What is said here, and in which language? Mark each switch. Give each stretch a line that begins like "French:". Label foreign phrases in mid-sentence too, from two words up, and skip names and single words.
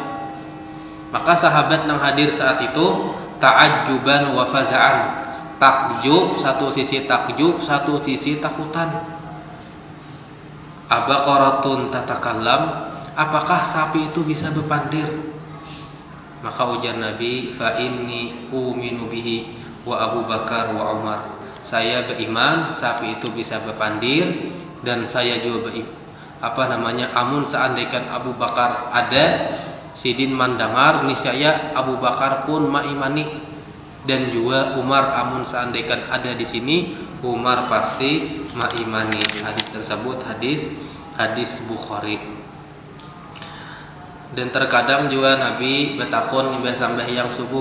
Banjar: Maka sahabat yang hadir saat itu
Arabic: تعجبا وفزعا,
Banjar: takjub, satu sisi takjub, satu sisi takutan.
Arabic: أبقرة تتكلم,
Banjar: apakah sapi itu bisa berpandir? Maka ujar Nabi,
Arabic: فإني أومن به وأبو بكر وعمر,
Banjar: saya beriman sapi itu bisa berpandir, dan saya juga amun seandainya Abu Bakar ada, sidin mandangar, niscaya Abu Bakar pun maimani, dan juga Umar amun seandainya ada di sini, Umar pasti maimani. Hadis tersebut hadis Bukhari. Dan terkadang juga Nabi bertakon imbah sambah yang subuh.